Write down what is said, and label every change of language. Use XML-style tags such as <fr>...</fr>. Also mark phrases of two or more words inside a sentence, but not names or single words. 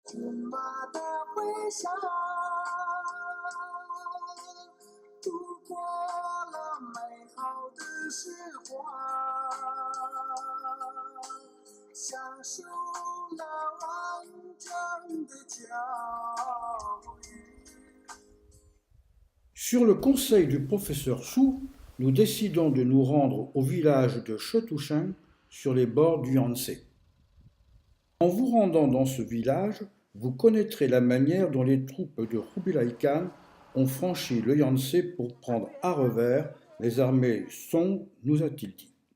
<zh>骏马的回响，度过了美好的时光，享受了完整的教育。</zh> <fr>Sur le conseil du professeur Su, nous décidons de nous rendre au village de Chetucheng, sur les bords du Yangtze. En vous rendant dans ce village, vous connaîtrez la manière dont les troupes de Kubilai Khan ont franchi le Yangtze pour prendre à revers les armées Song, nous a-t-il dit.</fr>